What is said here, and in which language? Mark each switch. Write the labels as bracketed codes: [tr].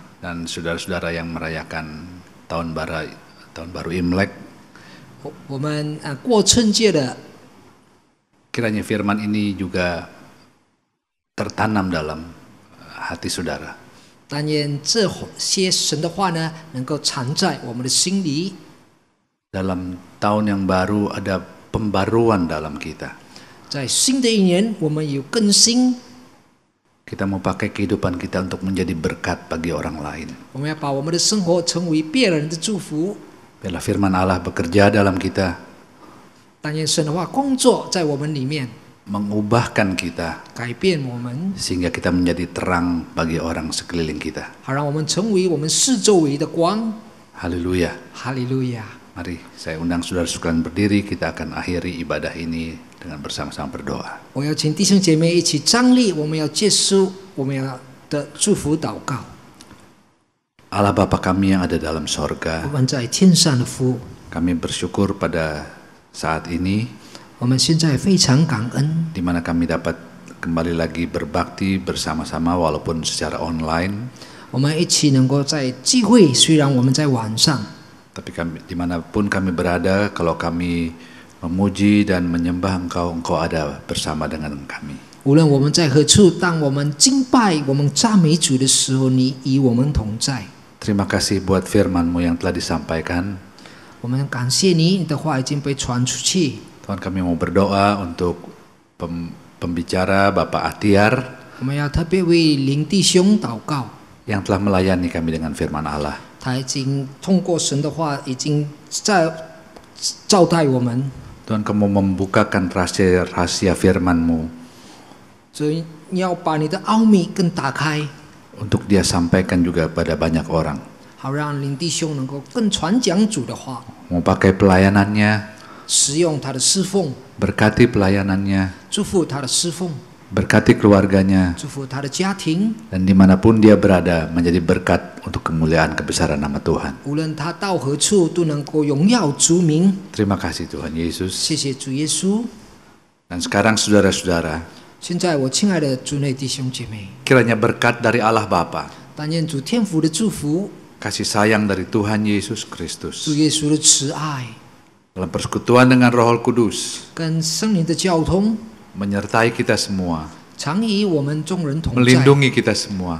[id] Dan saudara-saudara yang merayakan tahun baru Imlek, [zh] 我们过春节的， [id] kiranya firman ini juga tertanam dalam hati saudara. [zh] 但愿这些神的话呢，能够藏在我们的心里。 [id] Dalam tahun yang baru ada pembaruan dalam kita. [zh] 在新的一年，我们有更新， [id] Kita mau pakai kehidupan kita untuk menjadi berkat bagi orang lain. [zh] 我们要把我们的生活成为别人的祝福。 [id] Biarlah firman Allah bekerja dalam kita, [zh] 但愿神的话工作在我们里面， [id] mengubahkan kita [zh] 改变我们， [id] sehingga kita menjadi terang bagi orang sekeliling kita. [zh] 好让我们成为我们四周围的光。 [id] Haleluya. [zh] 哈利路亚！ [id] Mari saya undang saudara sekalian berdiri, kita akan akhiri ibadah ini dengan bersama-sama berdoa. [zh] 我要请弟兄姐妹一起站立，我们要结束我们要的祝福祷告。 [id] Allah Bapa kami yang ada dalam sorga, [zh] 我们在天上的父， [id] kami bersyukur pada saat ini [zh] 我们现在非常感恩， [id] di mana kami dapat kembali lagi berbakti bersama-sama walaupun secara online. [zh] 我们一起能够在聚会，虽然我们在晚上， [id] Tapi kami, dimanapun kami berada, kalau kami memuji dan menyembah Engkau, Engkau ada bersama dengan kami. [zh] 无论我们在何处，当我们敬拜、我们赞美主的时候，你与我们同在。 [id] Terima kasih buat firman-Mu yang telah disampaikan. [zh] 我们感谢你，你的话已经被传出去。 [id] Tuhan, kami mau berdoa untuk pembicara Bapak Atiar [zh] 我们要特别为林弟兄祷告， [id] yang telah melayani kami dengan firman Allah. [zh] 他已经通过神的话，已经在招待我们。 [id] Tuhan, Kamu membukakan rahasia firman-Mu [zh] 所以你要把你的奥秘更打开， [id] untuk Dia sampaikan juga pada banyak orang. [zh] 好让林弟兄能够更传讲主的话， [id] Mau pakai pelayanannya, [zh] 使用他的侍奉， [id] berkati pelayanannya, [zh] 祝福他的侍奉， [id] berkati keluarganya, [zh] 祝福他的家庭。 [id] dan dimanapun dia berada menjadi berkat untuk kemuliaan kebesaran nama Tuhan. [zh] 无论他到何处，都能够荣耀主名。 [id] Terima kasih Tuhan Yesus. [zh] 谢谢主耶稣。 [id] Dan sekarang saudara-saudara, [zh] 现在我亲爱的主内弟兄姐妹， [id] kiranya berkat dari Allah Bapa, [zh] 但愿主天父的祝福， [id] kasih sayang dari Tuhan Yesus [zh] 主 [id] Kristus, [zh] 耶稣的慈爱， [id] dalam persekutuan dengan Roh Kudus, [zh] 跟圣灵的交通， [id] menyertai kita semua, [zh] 常与我们众人同在， [id] melindungi kita semua,